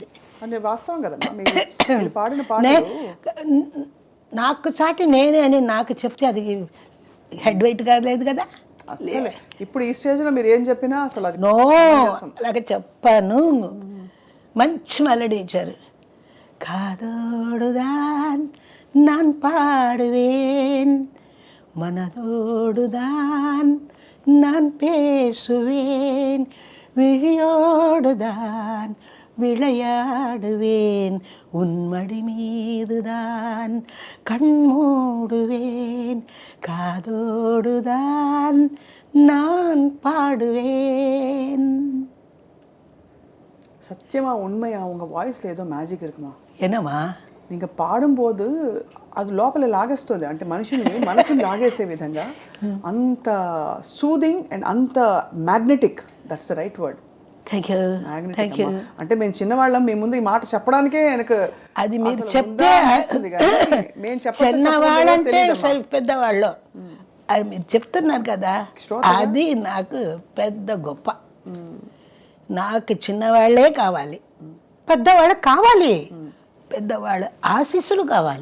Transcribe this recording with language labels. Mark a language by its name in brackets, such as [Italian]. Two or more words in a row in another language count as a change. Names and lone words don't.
[Telugu] అంటే వాస్తవం కదా మీరు పాడిన నాకు సాటి నేనే అని నాకు చెప్తే అది [English] head weight [Telugu] కాలేదు కదా. అసలు ఇప్పుడు ఈ స్టేజ్లో మీరు ఏం చెప్పినా అసలు అది నో అలాగే చెప్పాను. మంచి మెలడీ ఇచ్చారు. [Tamil] காதோடுதான் நான் பாடுவேன், மனதோடுதான் நான் பேசுவேன், விழியோடுதான் விளையாடுவேன், உன்மடி மீதுதான் கண் மூடுவேன், காதோடுதான் நான் பாடுவேன். சத்தியமா உண்மையா உங்க வாய்ஸ்ல ஏதோ மேஜிக் இருக்குமா? என்னம்மா [Telugu] நீங்கள் పాడుம்போது అది లోపల లాగేస్తుంది, అంటే మనిషిని మనసుని లాగేసే విధంగా అంత [English] soothing and [Telugu] అంత మ్యాగ్నెటిక్. [English] that's the right word. thank you. thank you. [Telugu] అంటే మేము చిన్నవాళ్ళం, మీ ముందు ఈ మాట చెప్పడానికే వెనక అది మీరు చెప్తే చిన్నవాళ్ళంటే పెద్దవాళ్ళు అది మీరు చెప్తున్నారు కదా, అది నాకు పెద్ద గొప్ప. నాకు చిన్నవాళ్ళే కావాలి, పెద్దవాళ్ళు కావాలి, పెద్దవాళ్ళ ఆశీస్సులు కావాలి.